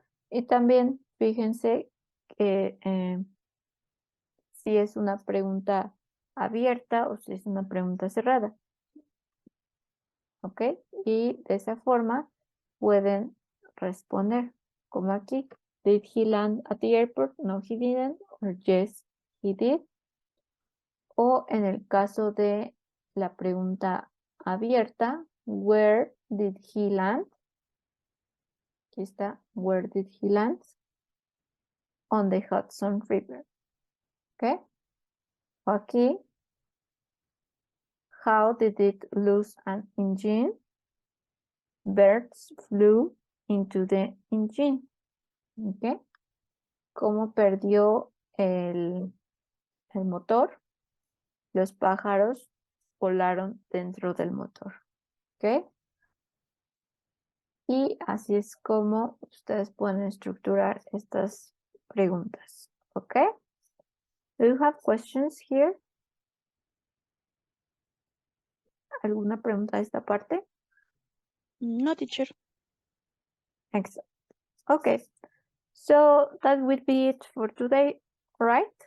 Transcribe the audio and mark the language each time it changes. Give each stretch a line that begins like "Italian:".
Spanish: Y también fíjense que si es una pregunta abierta o si es una pregunta cerrada. ¿Ok? Y de esa forma pueden responder, como aquí.
English: Did he land at the airport? No, he didn't. Or yes, he did.
Spanish: O en el caso de la pregunta abierta,
English: where did he land?
Spanish: Aquí está,
English: where did he land? On the Hudson River. ¿Ok?
Spanish: O aquí,
English: how did it lose an engine? birds flew into the engine.
Spanish: ¿Ok? ¿Cómo perdió el motor? Los pájaros volaron dentro del motor. ¿Ok? Y así es como ustedes pueden estructurar estas preguntas. ¿Ok?
English: Do you have questions here?
Spanish: ¿Alguna pregunta de esta parte?
English: No, teacher. Excellent. Okay. So that would be it for today, right?